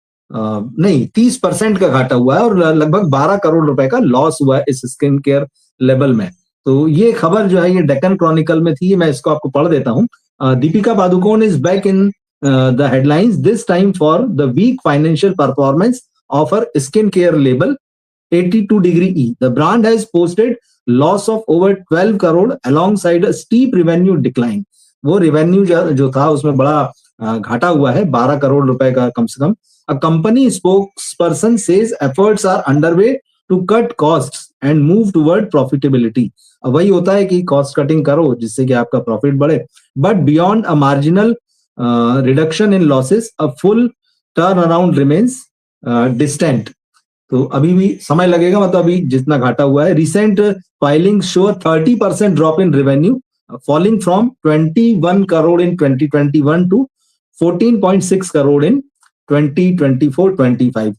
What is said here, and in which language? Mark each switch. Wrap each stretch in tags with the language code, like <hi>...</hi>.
<hi>नहीं 30% का घाटा हुआ है और लगभग 12 करोड़ रुपए का लॉस हुआ है इस स्किन केयर लेबल में। तो ये खबर जो है ये डेक्कन क्रॉनिकल में थी, मैं इसको आपको पढ़ देता हूँ।</hi> <en>Deepika Padukone is back in the headlines this time for the week financial performance of her skincare label 82 Degree E. The brand has posted loss of over 12 crore alongside a steep revenue decline.</en> <hi>वो revenue जो था उसमें बड़ा घाटा हुआ है, 12 करोड़ रुपए का कम से कम.</hi> <en>A company spokesperson says efforts are underway to cut costs and move toward profitability.</en> <hi>अब वही होता है कि कॉस्ट कटिंग करो जिससे कि आपका प्रॉफिट बढ़े.</hi> <en>But beyond a marginal reduction in losses a full turn around remains distant.</en> <hi>तो अभी भी समय लगेगा, मतलब अभी जितना घाटा हुआ है.</hi> <en>Recent filing show 30% drop in revenue, falling from 21 crore in 2021 to 14.6 crore in 2024-25.</en>